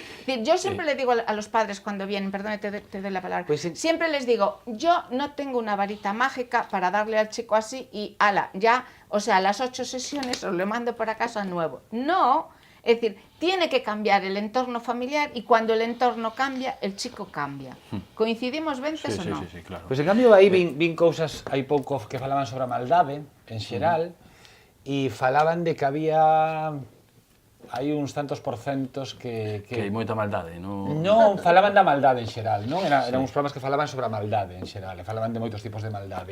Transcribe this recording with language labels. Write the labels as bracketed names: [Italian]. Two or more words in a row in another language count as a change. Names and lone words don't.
[Spanish] Yo siempre le digo a los padres cuando vienen, perdón, te doy la palabra, pues sí. Siempre les digo, yo no tengo una varita mágica para darle al chico así y ala, ya, o sea, las 8 sesiones os lo mando para casa nuevo. No. Es decir, tiene que cambiar el entorno familiar y cuando el entorno cambia, el chico cambia. ¿Coincidimos, Vences, o no? Sí, claro. [Galician] Pois en cambio aí vin cousas hai pouco que falaban sobre a maldade en xeral e falaban de que había hai uns tantos porcentos que hai moita maldade, non? Non, falaban da maldade en xeral, non? Eran uns programas que falaban sobre a maldade en xeral, e falaban de moitos tipos de maldade.